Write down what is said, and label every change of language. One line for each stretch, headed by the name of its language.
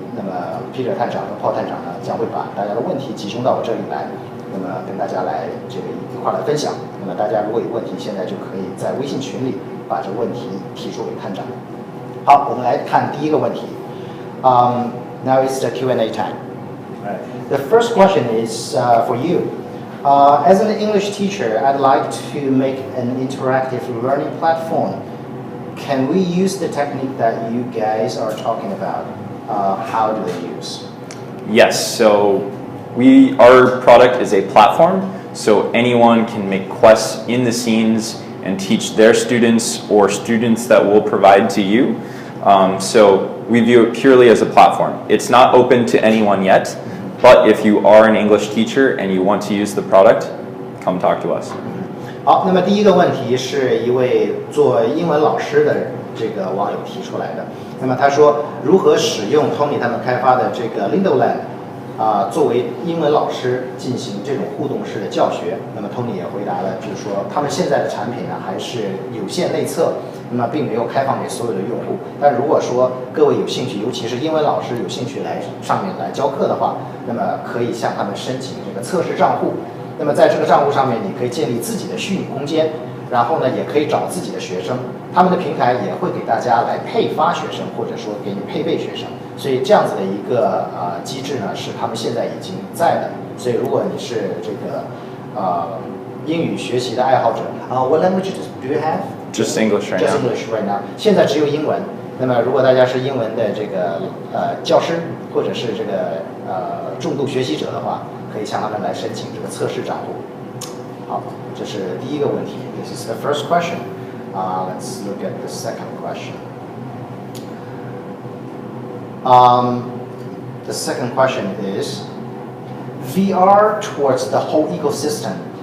Chinese: 那么 Peter 探长和 Paul 探长呢，将会把大家的问题集中到我这里来，那么跟大家来这个一块来分享。那么大家如果有问题，现在就可以在微信群里把这个问题提出给探长。好，我们来看第一个问题。
English: Now it's the Q&A time. Right. The first question is for you. As an English teacher, I'd like to make an interactive learning platform. Can we use the technique that you guys are talking about? How do they use? Yes, so our product is a platform, so anyone can make quests in the scenes and teach their students or students that we'll provide to you. So we view it purely as a platform. It's not open to anyone yet, but if you are an English teacher and you want to use the product, come talk to us.
Chinese: 好，那么第一个问题是一位做英文老师的这个网友提出来的。那么他说，如何使用 Tony 他们开发的这个 Lingoland 作为英文老师进行这种互动式的教学？那么 Tony 也回答了，就是说他们现在的产品呢还是有限内测，那么并没有开放给所有的用户。但如果说各位有兴趣，尤其是英文老师有兴趣来上面来教课的话，那么可以向他们申请这个测试账户。那么在这个账户上面，你可以建立自己的虚拟空间，然后呢，也可以找自己的学生，他们的平台也会给大家来配发学生，或者说给你配备学生。所以这样子的一个机制呢，是他们现在已经在的。所以如果你是这个英语学习的爱好者，
English: What languages do you have? Just English right now. Just English right now.
Chinese: 现在只有英文。那么如果大家是英文的这个教师，或者是这个重度学习者的话，可以向他们来申请这个测试账户。好，这是第一个问题。
English: This is the first question. Let's look at the second question. The second question is VR towards the whole ecosystem.